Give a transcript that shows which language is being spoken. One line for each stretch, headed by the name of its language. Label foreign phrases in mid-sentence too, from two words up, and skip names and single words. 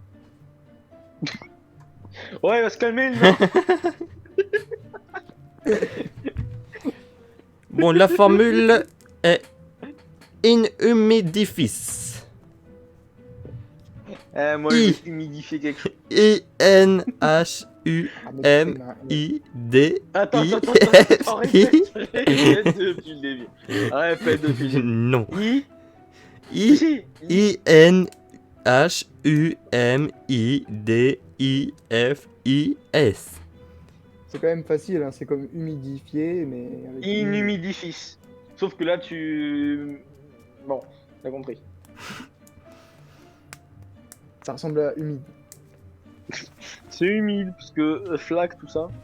French: Ouais, il va se calmer, lui, non? Bon, la formule est in humidifice. Moi, je vais humidifier quelque chose. I-N-H-U-M-I-D. Attends, I- répète depuis le début. Répète depuis le début. Non. I. I Si. I-N-H-U-M-I-D-I-F-I-S. C'est quand même facile, hein. C'est comme humidifier, mais. Avec Inhumidifice. Sauf que là, tu. Bon, t'as compris. Ça ressemble à humide. C'est humide, parce que flaque, tout ça.